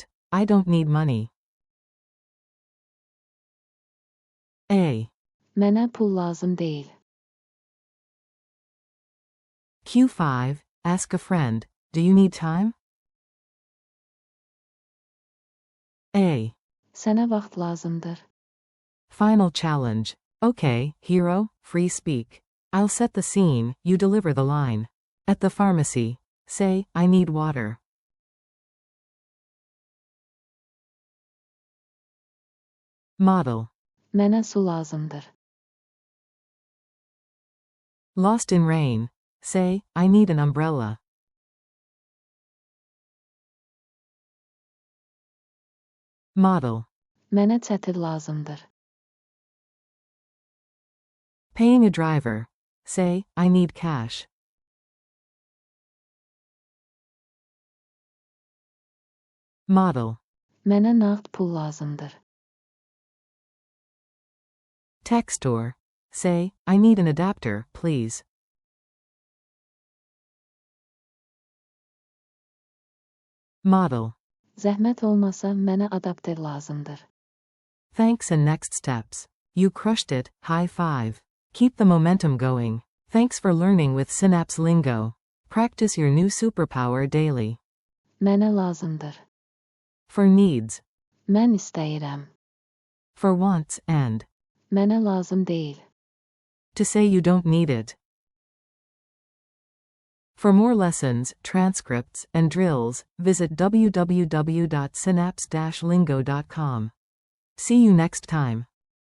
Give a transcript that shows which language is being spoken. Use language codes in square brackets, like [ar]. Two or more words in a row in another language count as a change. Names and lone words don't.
[en] I don't need money. A. [az] Mənə pul lazım deyil. [en] Q5, ask a friend. Do you need time? A. [az] Sənə vaxt lazımdır. [en] Final challenge. Okay, hero, free speak. I'll set the scene, you deliver the line. At the pharmacy. Say, I need water. Model. [az] Mənə su lazımdır. [en] Lost in rain. Say, I need an umbrella. Model. [az] Mənə çətir lazımdır. [en] Paying a driver. Say, I need cash. Model. [az] Mənə nağd pul lazımdır. [en] Tech store. Say, I need an adapter, please. Model. [az] Zəhmət olmasa mənə adapter lazımdır. [en] Thanks and next steps. You crushed it, high five. Keep the momentum going. Thanks for learning with Synapse Lingo. Practice your new superpower daily. [az] Mənə lazımdır. [en] For needs. [az] Mən istəyirəm. [en] For wants and. [az] Mənə lazım deyil. [en] To say you don't need it. For more lessons, transcripts, and drills, visit www.synapse-lingo.com. See you next time.